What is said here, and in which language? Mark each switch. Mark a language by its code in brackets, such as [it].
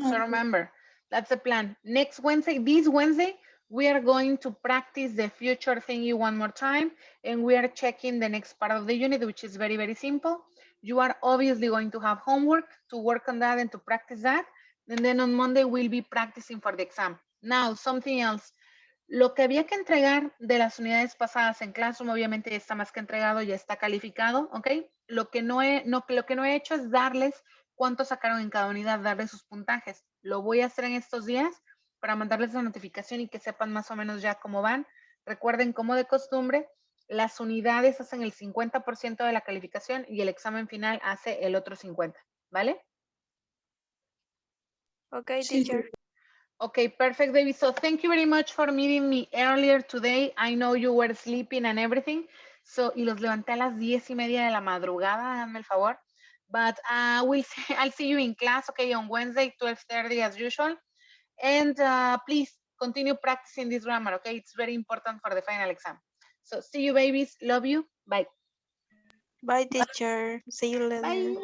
[en] So remember, that's the plan. Next Wednesday, this Wednesday, we are going to practice the future thingy one more time, and we are checking the next part of the unit, which is very, very simple. You are obviously going to have homework to work on that and to practice that. And then on Monday, we'll be practicing for the exam. Now, something else. [es] Lo que había que entregar de las unidades pasadas en Classroom, obviamente ya está más que entregado, ya está calificado, ¿ok? Lo que no he hecho es darles cuánto sacaron en cada unidad, darles sus puntajes. Lo voy a hacer en estos días para mandarles la notificación y que sepan más o menos ya cómo van. Recuerden, como de costumbre, las unidades hacen el 50% de la calificación y el examen final hace el otro 50%, ¿vale? [en] Okay, teacher. Okay, perfect, baby. So thank you very much for meeting me earlier today. I know you were sleeping and everything. [es] So, y los levanté a las 10:30 de la madrugada, hazme el favor. [en] But I'll see you in class, okay, on Wednesday, 12:30 as usual. And please continue practicing this grammar, okay? It's very important for the final exam. So see you, babies. Love you. Bye. Bye, teacher. See you later. Bye.